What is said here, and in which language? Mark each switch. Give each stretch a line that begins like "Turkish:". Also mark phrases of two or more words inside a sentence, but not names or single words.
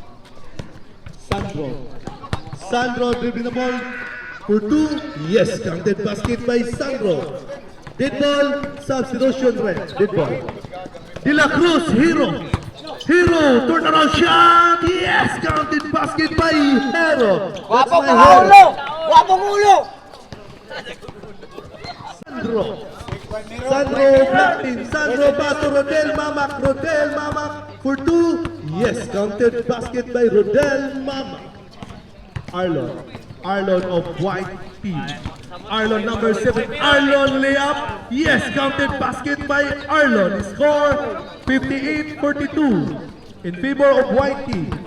English: Sandro dribbling the ball for 2. Yes, counted basket by Sandro. Dead ball, substitution red. Dead ball. De La Cruz, Hero, turn around shot. Yes, counted basket by Hero.
Cebuano: Wapong ulo!
English: Sandro black team. Sandro pass to Rodel Mamak for 2. Yes, counted basket by Rodel Mamak. Arlon of white team. Arlon number 7. Arlon layup. Yes, counted basket by Arlon. Score 58-42 in favor of white team.